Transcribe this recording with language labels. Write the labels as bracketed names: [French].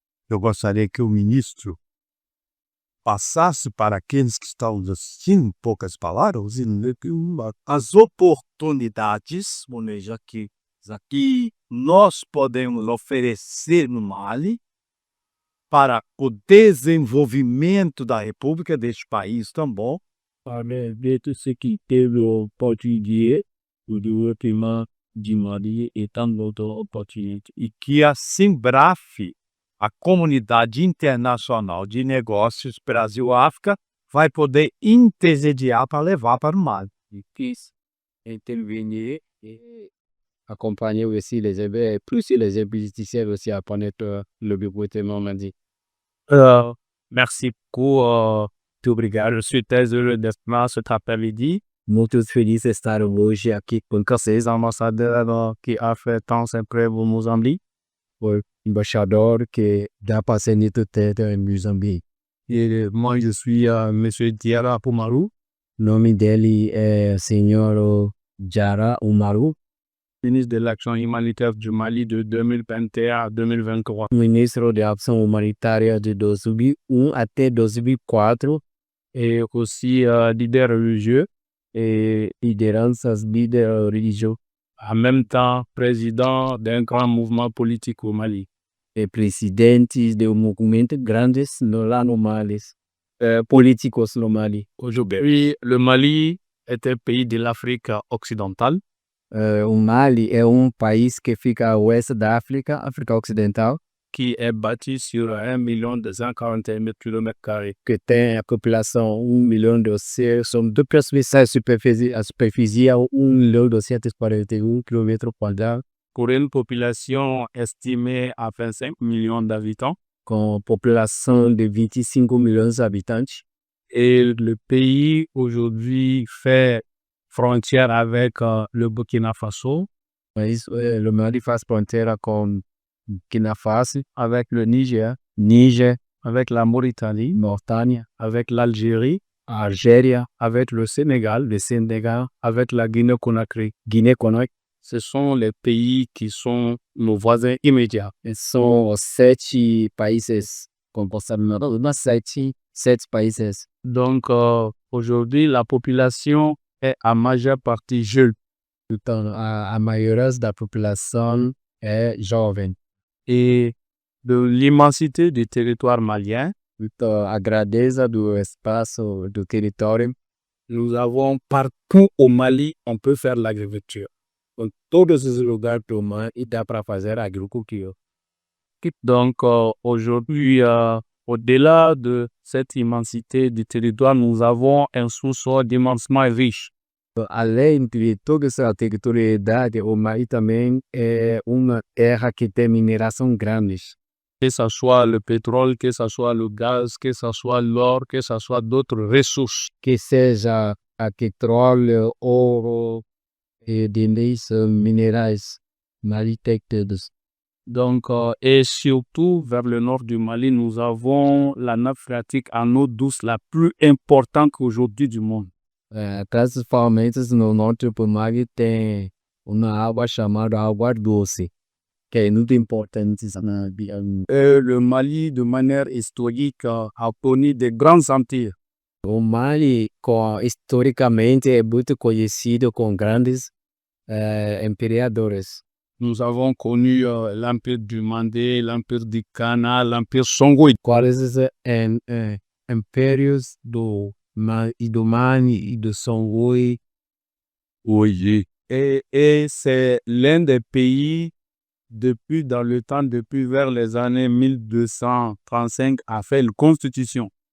[Portuguese] Eu gostaria que o ministro passasse para aqueles que estão assistindo, em poucas palavras, as oportunidades, já que aqui nós podemos oferecer no Mali para o desenvolvimento da República deste país também. Para ver [French] ce qui est l'opportunité pour le développement du Mali et tant d'autres opportunités. [Portuguese] E que a Simbraf, a comunidade internacional de negócios Brasil-África, vai poder intermediar para levar para o Mali. [French] Ils puissent intervenir et accompagner aussi plus les investisseurs aussi à connaître le développement mali. Merci beaucoup. [Portuguese] Muito obrigado. [French] Je suis très heureux d'être là cet après-midi. [Portuguese] Muito feliz de estar hoje aqui com [French] Vocês, ambassadeurs que a fait tant sempre au Mozambique. [Portuguese] o embaixador que dá passé muito tempo em Moçambique. [French] Et moi, je suis Monsieur Diarra Poumarou, [Portuguese] O nome dele é Senhor Jara Umaru, [French] ministre de l'Action humanitaire du Mali de 2021 à 2023. [Portuguese] ministro de Ação Humanitária de 2001 até 2004 [French] Et aussi leader religieux, [Portuguese] e lideranças líder religioso [French] en même temps président d'un grand mouvement politique au Mali. [Portuguese] e presidentes de movimentos grandes lá no Mali, políticos no Mali. [French] Aujourd'hui, le Mali est un pays de l'Afrique occidentale [Portuguese] O Mali é país que fica a oeste da África, África Ocidental, [French] qui est bâti sur 1 241 000 km². [Portuguese] que tem a população 1.200.000, são 2% a superfície é 1.241 km², [French] Pour une population estimée à 25 millions d'habitants. [Portuguese] com população de 25 milhões de habitantes. [French] Et le pays aujourd'hui fait frontière avec le Burkina Faso, [Portuguese] Mas o Mali faz fronteira com Burkina Faso, [French] avec le Niger, [Portuguese] Níger, [French] avec la Mauritanie, [Portuguese] Mauritânia, [French] avec l'Algérie, [Portuguese] Argélia, [French] avec le Sénégal, avec la Guinée-Conakry. [Portuguese] Guiné-Conakry. [French] Ce sont les pays qui sont nos voisins immédiats. [Portuguese] São os 7 países compostos de 7 países. [French] Donc aujourd'hui, la population est en majeure partie jeune. [Portuguese] Então, a maioria da população é jovem. [French] Et de l'immensité du territoire malien, [Portuguese] Então, a grandeza do espaço do território, [French] nous avons partout au Mali, on peut faire l'agriculture. [Portuguese] com todos os lugares do mundo, e dá para fazer agricultura. [French] Donc aujourd'hui, au-delà de cette immensité du territoire, nous avons un sous-sol immensement riche. [Portuguese] Além de toda essa territorialidade, o Mali também é uma terra que tem mineração grandes. [French] Que ce soit le pétrole, que ce soit le gaz, que ce soit l'or, que ce soit d'autres ressources. [Portuguese] Que seja a petróleo, ouro e demais minerais. Mali tem todos. [French] Donc, et surtout vers le nord du Mali, nous avons la nappe phréatique en eau douce la plus importante qu'aujourd'hui du monde. [Portuguese] Principalmente no norte do Mali tem uma água chamada água doce, que é muito importante na vida. [French] Le Mali, de manière historique, a connu de grands empires. [Portuguese] O Mali, historicamente, é muito conhecido com grandes imperadores. [French] Nous avons connu l'empire du Mandé, l'empire du Kana, l'empire Songhai. [Portuguese] Quais impérios do Mali e do Songhai? [French] Oui. Et c'est l'un des pays, depuis vers les années 1235, a fait une constitution.